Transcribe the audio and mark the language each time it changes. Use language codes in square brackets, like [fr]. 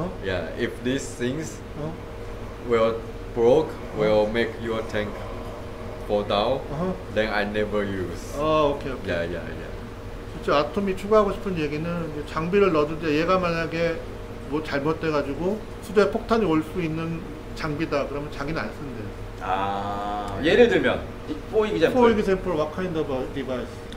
[en] Yeah, if these things will broke, will make your tank fall down, then I never use. 오케이. Yeah. [ko] 진짜 아톰이 추가하고 싶은 얘기는 이제 장비를 넣었는데 얘가 만약에 뭐 잘못돼가지고 수조에 폭탄이 올 수 있는 장비다 그러면 자기는 안 쓴대요. 아, 예를 들면 [en] for example. For example, what kind of a device?